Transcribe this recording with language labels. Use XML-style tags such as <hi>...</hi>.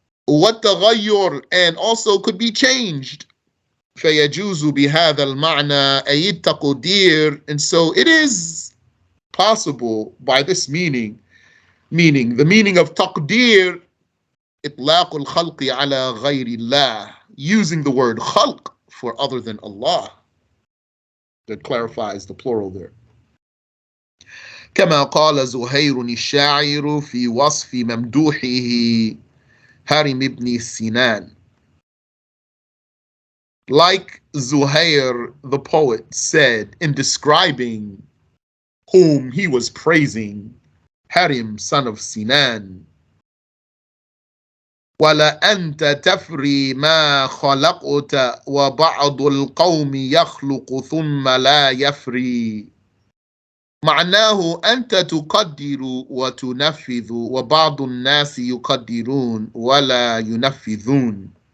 <ar>والتغير,</ar> <en>and also could be changed.</en> <ar>فيجوز بهذا المعنى أي التقدير,</ar> <en>and so it is possible by this meaning the meaning of taqdeer</en> <ar>إطلاق الخلق على غير الله,</ar> <en>using the word خلق for other than Allah. That clarifies the plural there.</en> <ar>كما قال زهير الشاعر في وصف ممدوحه هرم بن سنان.</ar> <en>Like Zuhair the poet said in describing whom he was praising, Harim, son of Sinan,</en> <ar>وَلَأَنْتَ تَفْرِي مَا خَلَقْتَ وَبَعْضُ الْقَوْمِ يَخْلُقُ ثُمَّ لَا يَفْرِي. معناه أنت تقدر وتنفذ وبعض الناس يقدرون ولا ينفذون.</ar>